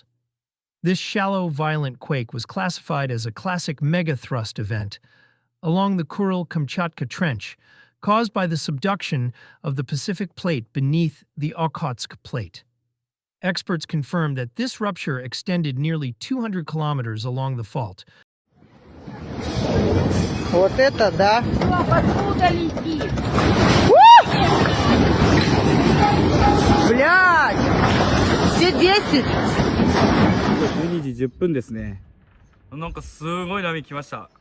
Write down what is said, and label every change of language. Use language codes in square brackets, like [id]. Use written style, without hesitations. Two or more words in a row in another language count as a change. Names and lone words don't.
[en] This shallow, violent quake was classified as a classic megathrust event along the Kuril-Kamchatka Trench, caused by the subduction of the Pacific Plate beneath the Okhotsk Plate. Experts confirmed that this rupture extended nearly 200 kilometers along the fault. [ru] Вот это да! Откуда летит? Блядь! Все 10! [ja] 12 時10分ですね。なんかすごい波来ました。